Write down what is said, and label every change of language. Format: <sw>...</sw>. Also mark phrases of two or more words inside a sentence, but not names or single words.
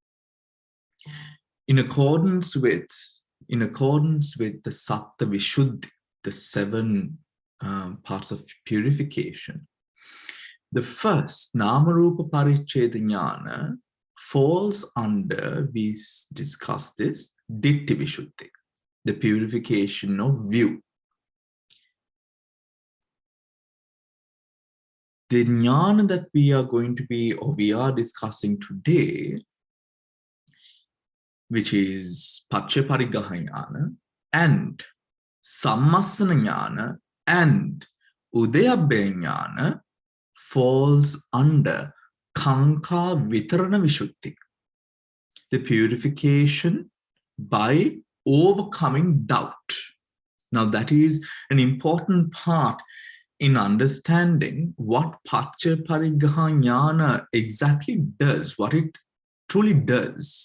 <en>In accordance with the</en> <sa>Sapta Vishuddhi,</sa> <en>the 7 parts of purification, the first</en> <pi>Namarupa Paricheda Ñāna</pi> <en>falls under, we discussed this,</en> <pi>Ditti Vishuddhi,</pi> <en>the purification of view. The Ñāna that we are discussing today, which is</en> <pi>Paccaya Pariggaha Ñāna</pi> <en>and</en> <pi>Sammasana Ñāna</pi> <en>and</en> <pi>Udayabhaya Ñāna,</pi> <en>falls under</en> <pi>Kanka Vitarana Vishuddhi,</pi> <en>the purification by overcoming doubt. Now that is an important part in understanding what</en> <pi>Paccaya Pariggaha Ñāna</pi> <en>exactly does, what it truly does.</en>